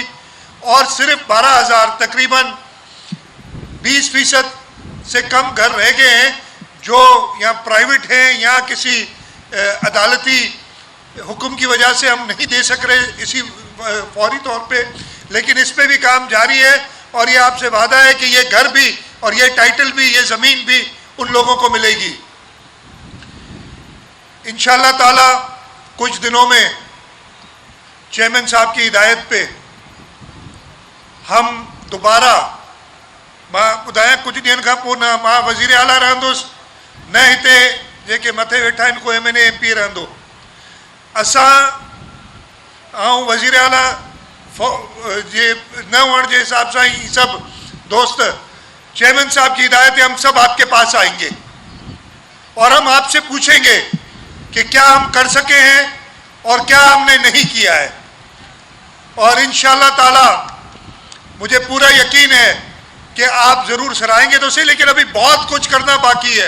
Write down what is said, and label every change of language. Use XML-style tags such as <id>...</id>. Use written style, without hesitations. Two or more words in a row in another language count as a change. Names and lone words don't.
<ur>اور صرف 12,000، تقریباً 20% سے کم گھر رہ گئے ہیں جو یا پرائیویٹ ہیں یا کسی عدالتی حکم کی وجہ سے ہم نہیں دے سک رہے اسی فوری طور پہ، لیکن اس پہ بھی کام جاری ہے، اور یہ آپ سے وعدہ ہے کہ یہ گھر بھی اور یہ ٹائٹل بھی، یہ زمین بھی ان لوگوں کو ملے گی</ur> <ar>انشاءاللہ تعالی۔</ar> <ur>کچھ دنوں میں چیئرمین صاحب کی ہدایت پہ ہم دوبارہ</ur> <sd>ॿुधायां कुझु ॾींहंनि खां पोइ मां वज़ीर आला रहंदुसि, न हिते जेके मथे वेठा आहिनि को MNA MP रहंदो। असां ऐं वज़ीर आला जे न हुअण जे हिसाब सां ही सभु दोस्त,</sd> <ur>چیئرمین صاحب کی ہدایت ہے، ہم سب آپ کے پاس آئیں گے اور ہم آپ سے پوچھیں گے کہ کیا ہم کر سکے ہیں اور کیا ہم نے نہیں کیا ہے. اور</ur> <ar>إن شاء الله تعالى</ar> <ur>مجھے پورا یقین ہے کہ آپ ضرور سراہیں گے تو سہی، لیکن ابھی بہت کچھ کرنا باقی ہے.</ur>